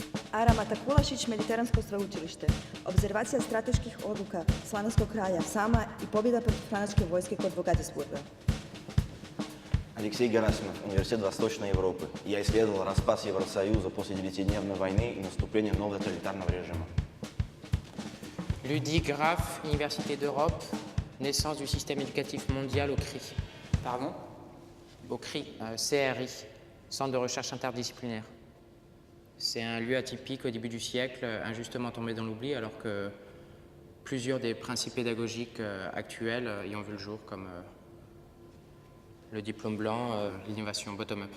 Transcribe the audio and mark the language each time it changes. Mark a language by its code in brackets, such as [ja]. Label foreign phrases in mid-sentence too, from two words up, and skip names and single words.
[hr] Ara Mata Kulašić, Mediteransko sveučilište. Obzervacija strateških odluka Slavonskog kraja, sama i pobjeda protiv [ru] французской войски [hr] kod Вогатисбурга. [ru] Алексей Герасимов, Университет Восточной Европы. Я исследовал распад Евросоюза после 9-дневной войны и наступления нового тоталитарного режима. [fr] Ludwig Graf, Université d'Europe, naissance du système éducatif mondial au CRI. Pardon? Au CRI, CRI, Centre de recherche interdisciplinaire. C'est un lieu atypique au début du siècle, injustement tombé dans l'oubli, alors que plusieurs des principes pédagogiques actuels y ont vu le jour, comme le diplôme blanc, l'innovation bottom-up.